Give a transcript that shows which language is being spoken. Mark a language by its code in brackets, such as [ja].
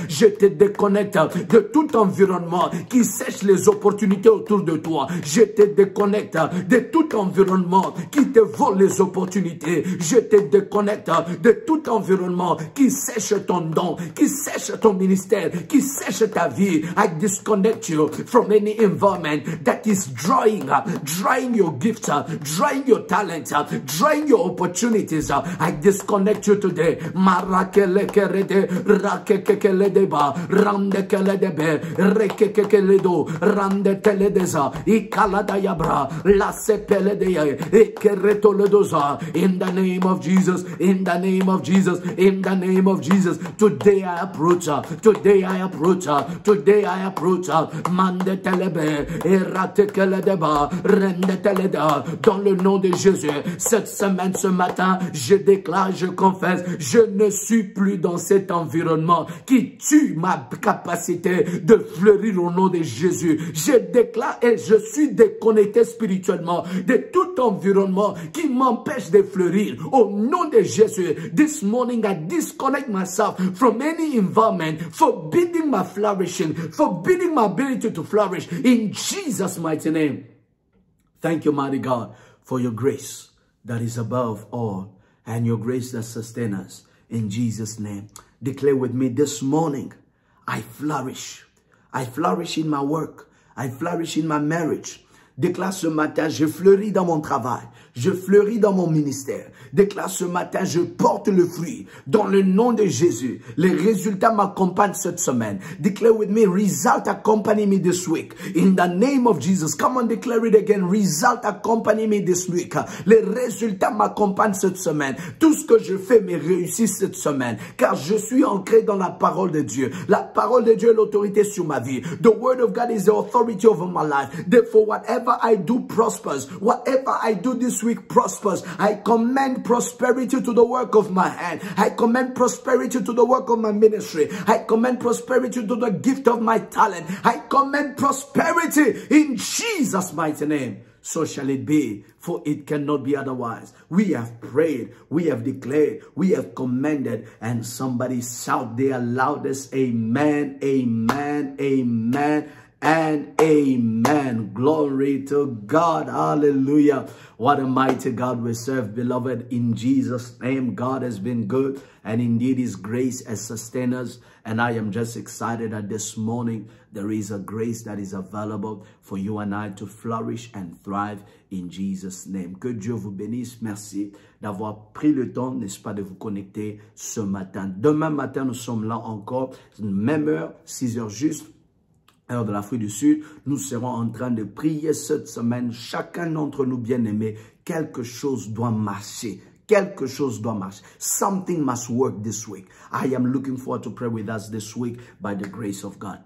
[fr] Je te déconnecte de tout environnement qui sèche les opportunités autour de toi. Je te déconnecte de tout environnement qui te vole les opportunités. Je te déconnecte de tout environnement qui sèche ton don, qui sèche ton ministère, qui sèche ta vie. [en] I disconnect you from any environment that is drying your gifts, drying your talents, drying your opportunities. I disconnect you today. Marakele kerede, rakekele deba, rande kele debe, rekekele do, rande tele deza, ikalada yabra, la sepele de, ekereto le doza. In the name of Jesus, in the name of Jesus, in the name of Jesus. Today I approach, today I approach, today I approach. Mande telebe, erate kele deba, rende tele da. [fr] Dans le nom de Jésus, cette semaine, ce matin, je déclare, je confesse, je ne suis plus dans cet environnement qui tue ma capacité de fleurir au nom de Jésus. Je déclare et je suis déconnecté spirituellement de tout environnement qui m'empêche de fleurir au nom de Jésus. [en] This morning I disconnect myself from any environment forbidding my flourishing, forbidding my ability to flourish in Jesus' mighty name. Thank you, mighty God, for your grace that is above all and your grace that sustains us. In Jesus' name, declare with me this morning, I flourish. I flourish in my work. I flourish in my marriage. [fr] Déclare ce matin, je fleuris dans mon travail. Je fleuris dans mon ministère. Déclare ce matin, je porte le fruit. Dans le nom de Jésus, les résultats m'accompagnent cette semaine. [en] Declare with me, result accompany me this week. In the name of Jesus. Come on, declare it again. Result accompany me this week. [fr] Les résultats m'accompagnent cette semaine. Tout ce que je fais me réussit cette semaine. Car je suis ancré dans la parole de Dieu. La parole de Dieu est l'autorité sur ma vie. [en] The word of God is the authority over my life. Therefore, whatever I do prospers. Whatever I do this week prospers. I command prosperity to the work of my hand. I command prosperity to the work of my ministry. I command prosperity to the gift of my talent. I command prosperity in Jesus' mighty name. so shall it be, for it cannot be otherwise. We have prayed, we have declared, we have commanded, and somebody shout their loudest, amen, amen, amen, and amen. Glory to God. Hallelujah. What a mighty God we serve, beloved. In Jesus' name, God has been good, and indeed his grace has sustained us. And I am just excited that this morning there is a grace that is available for you and I to flourish and thrive in Jesus' name. [fr] Que Dieu vous bénisse. Merci d'avoir pris le temps, n'est-ce pas, de vous connecter ce matin. Demain matin, nous sommes là encore, même heure, 6 heures juste, heure de l'Afrique du Sud. Nous serons en train de prier cette semaine. Chacun d'entre nous, bien-aimés, quelque chose doit marcher. Quelque chose doit marcher. [en] Something must work this week. I am looking forward to pray with us this week by the grace of God.